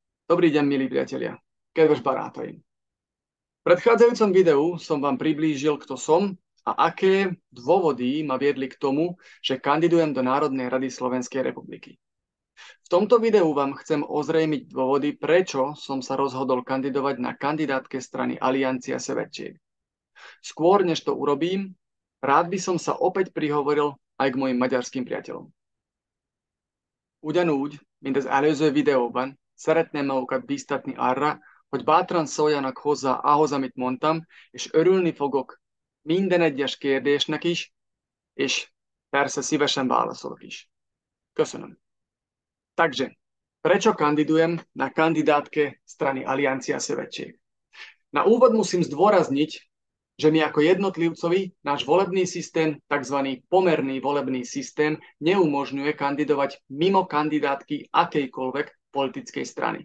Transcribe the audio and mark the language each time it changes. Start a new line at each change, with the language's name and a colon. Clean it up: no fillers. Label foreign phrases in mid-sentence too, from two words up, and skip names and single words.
Slovak: Dobrý deň, milí priatelia.
Hungarian: Kedves barátaim.
Slovak: V predchádzajúcom videu som vám priblížil, kto som a aké dôvody ma viedli k tomu, že kandidujem do Národnej rady Slovenskej republiky. V tomto videu vám chcem ozrejmiť dôvody, prečo som sa rozhodol kandidovať na kandidátke strany Aliancia Severčiek. Skôr, než to urobím, rád by som sa opäť prihovoril aj k mojim maďarským priateľom.
Hungarian: Ugyanúgy, mint az előző videóban, szeretném magukat bíztatni arra, hogy bátran szóljanak hozzá ahhoz, amit mondtam, és örülni fogok minden egyes kérdésnek is, és persze szívesen válaszolok is. Köszönöm.
Slovak: Takže, prečo kandidujem na kandidátke strany Aliancia Severčiek? Na úvod musím zdôrazniť, že my ako jednotlivcovi náš volebný systém, tzv. Pomerný volebný systém, neumožňuje kandidovať mimo kandidátky akejkoľvek politickej strany.